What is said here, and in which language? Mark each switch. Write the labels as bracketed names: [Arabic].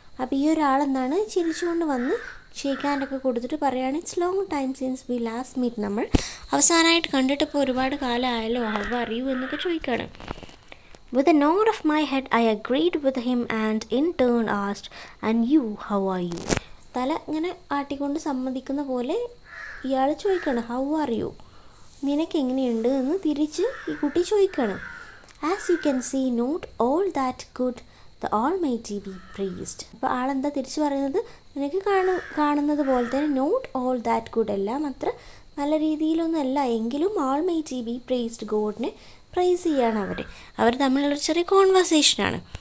[Malayalam] അപ്പോൾ ഈ ഒരാളെന്താണ് ചിരിച്ചുകൊണ്ട് വന്ന് ഷേക്ക് ഹാൻഡൊക്കെ കൊടുത്തിട്ട് പറയുകയാണ് [English] It's long time since we last meet. [Malayalam] നമ്മൾ അവസാനമായിട്ട് കണ്ടിട്ട് ഇപ്പോൾ ഒരുപാട് കാലമായല്ലോ, [English] how are you [Malayalam] എന്നൊക്കെ ചോദിക്കുകയാണ്. [English] With a nod of my head I agreed with him and in turn asked, "And you, how are you?" [Malayalam] തല ഇങ്ങനെ ആട്ടിക്കൊണ്ട് സമ്മതിക്കുന്ന പോലെ ഇയാൾ ചോദിക്കുകയാണ് [English] how are you, [Malayalam] നിനക്ക് എങ്ങനെയുണ്ട് എന്ന് തിരിച്ച് ഈ കുട്ടി ചോദിക്കുകയാണ്. [English] As you can see not all that good, the almighty be praised. [Malayalam] അപ്പോൾ ആളെന്താ തിരിച്ച് പറയുന്നത്, നിനക്ക് കാണുന്നത് പോലെ തന്നെ [English] not all that good, [Malayalam] എല്ലാം അത്ര നല്ല രീതിയിലൊന്നും അല്ല എങ്കിലും [English] almighty be praised, [Malayalam] ഗോഡിനെ പ്രൈസ് ചെയ്യാണ് അവർ തമ്മിലുള്ളൊരു ചെറിയ കോൺവെർസേഷനാണ്.